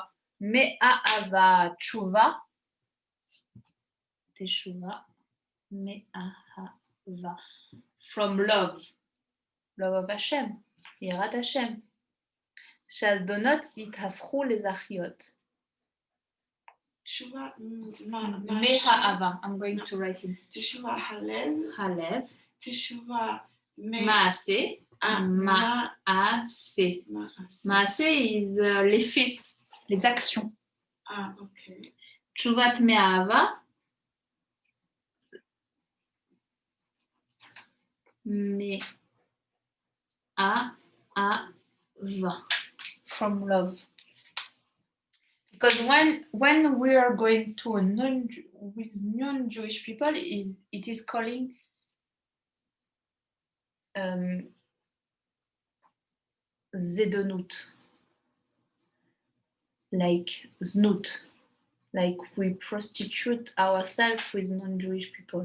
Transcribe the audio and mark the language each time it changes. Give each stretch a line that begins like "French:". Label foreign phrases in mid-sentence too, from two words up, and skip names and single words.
Hebrew: מאהבה תשובה, תשובה, מאהבה.
English: From love of Hashem,
Hebrew: יראת השם. שהזדונות יתהפכו לזכיות. תשובה, מאהבה,
English: I'm going to write it.
Hebrew: תשובה הלב, הלב, תשובה מעשה, מעשה.
French: מעשה is les faits, les actions. Ah, ok.
Hebrew: תשובת מאהבה, מאהבה,
English: from love. Because when we are going to with non-Jewish people, it is calling zedonut, like znut, like we prostitute ourselves with non-Jewish people.